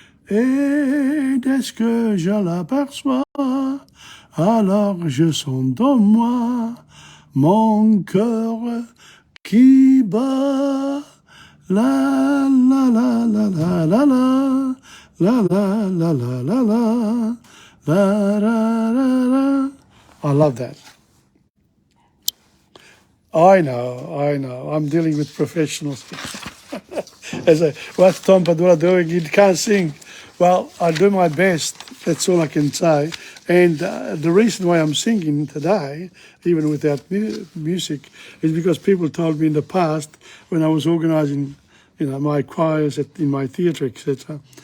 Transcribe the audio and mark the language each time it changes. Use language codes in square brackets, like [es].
[fr] Et dès que je l'aperçois, alors je sens dans moi mon cœur qui bat. La la la la la la la la la la la la la la la. [en] I love that. I know. I'm dealing with professionals. What's Tom Padula doing? He can't sing. Well, I do my best. That's all I can say. And the reason why I'm singing today, even without music, is because people told me in the past when I was organising, my choirs in my theatre, etc.